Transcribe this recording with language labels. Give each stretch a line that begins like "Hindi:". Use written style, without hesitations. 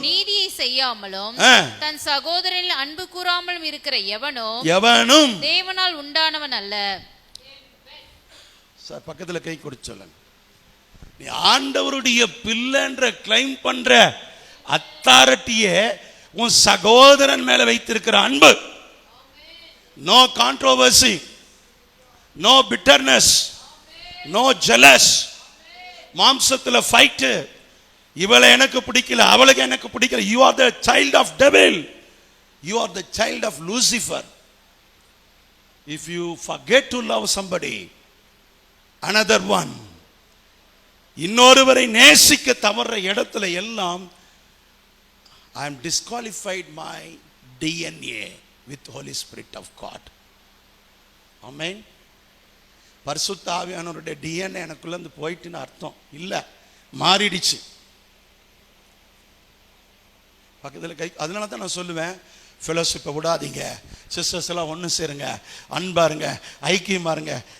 Tamil: நீதியை செய்யாமலும் தன் சகோதரனில் அன்பு கூறாமலும் இருக்கிற எவனும் தேவனால் உண்டானவன் அல்ல. சார் பக்கத்துல கை கொடுத்து சொல்லுங்க, நீ ஆண்டவருடைய பிள்ளைன்ற கிளைம் பண்ற அத்தாரிட்டியே உன் சகோதரன் மேல வைத்திருக்கிற அன்பு.
English: No controversy, no bitterness, no jealous.
Tamil: மாம்சத்துல ஃபைட், இவளை எனக்கு பிடிக்கல, அவளுக்கு எனக்கு பிடிக்கல.
English: You are the child of devil, you are the child of Lucifer. If you forget to love somebody, another one,
Tamil: இன்னொருவரை நேசிக்க தவற இடத்துல எல்லாம்
English: I am disqualified my DNA with Holy Spirit of God. Amen.
Tamil: பரிசுத்த ஆவியானவருடைய DNA எனக்குள்ள இருந்து போயிட்டுன்னு அர்த்தம் இல்ல, மாறிடுச்சு. பக்கத்தில் கை. அதனால தான் நான் சொல்லுவேன், ஃபெலோஷிப்பை விடாதீங்க, சிஸ்டர்ஸ் எல்லாம் ஒன்று சேருங்க, அன்பாருங்க, ஐக்கியமா இருங்க.